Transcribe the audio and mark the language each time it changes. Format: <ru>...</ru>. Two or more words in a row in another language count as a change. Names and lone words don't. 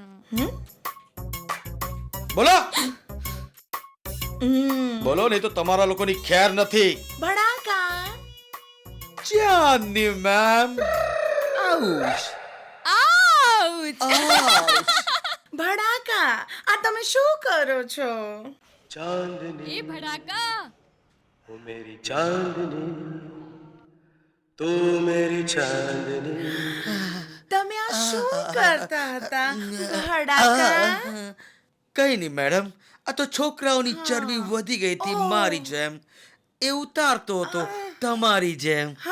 <gu>બોલો બોલો, નહીં તો તમારા લોકોની ખેર નથી. બડાકા ચાંદની મેમ આઉશ આઉચ ભડાકા આ તમે શું કરો છો? એ ભડાકા</gu> <hi>ओ मेरी चांदनी तू मेरी चांदनी</hi> <gu>તમે આ શું કરતા હતા ભડાકા? કઈ નહીં મેડમ, આ તો છોકરાઓની ચરબી વધી ગઈ હતી મારી જેમ, એ ઉતારતો હતો તમારી જેમ.</gu>